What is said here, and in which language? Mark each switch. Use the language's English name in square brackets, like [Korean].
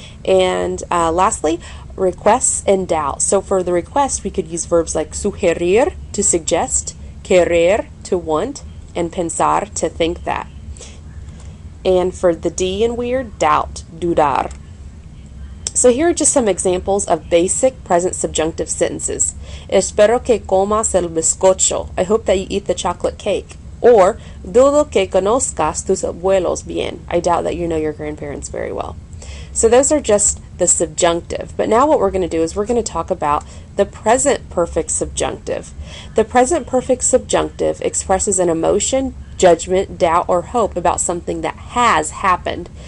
[English] And lastly, requests and doubt. So for the request, we could use verbs like sugerir, to suggest, querer, to want, and pensar, to think that. And for the D in weird, doubt, dudar. So here are just some examples of basic present subjunctive sentences. [Spanish] Espero que comas el bizcocho. [English] I hope that you eat the chocolate cake. [Spanish] Or, dudo que conozcas tus abuelos bien. [English] I doubt that you know your grandparents very well. So those are just the subjunctive. But now what we're going to do is we're going to talk about the present perfect subjunctive. The present perfect subjunctive expresses an emotion, judgment, doubt, or hope about something that has happened.